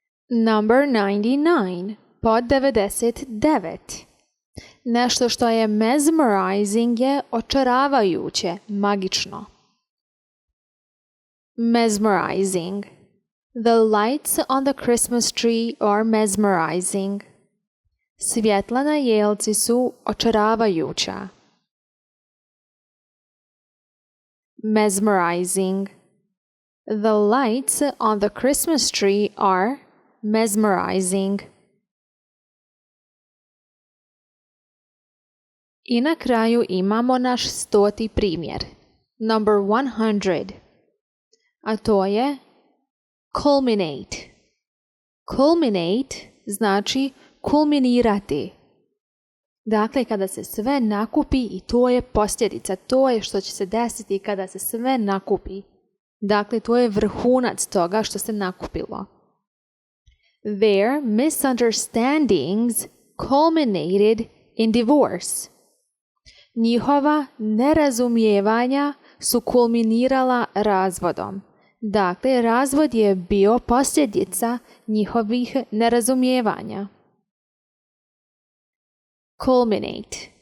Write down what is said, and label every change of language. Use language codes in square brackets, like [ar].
[en] Number 99. [bs] Pod 99. Nešto što je mesmerizing je očaravajuće, magično. [en] Mesmerizing. The lights on the Christmas tree are mesmerizing. [bs] Svjetla na jelci su očaravajuća. [en] Mesmerizing. The lights on the Christmas tree are mesmerizing. [bs] I na kraju imamo naš 100. primjer. Number 100. A to je culminate. Culminate znači kulminirati. Dakle, kada se sve nakupi i to je posljedica, to je što će se desiti kada se sve nakupi. Dakle, to je vrhunac toga što se nakupilo. [en] Their misunderstandings culminated in divorce. [bs] Njihova nerazumijevanja su kulminirala razvodom. Dakle, razvod je bio posljedica njihovih nerazumijevanja. Culminate.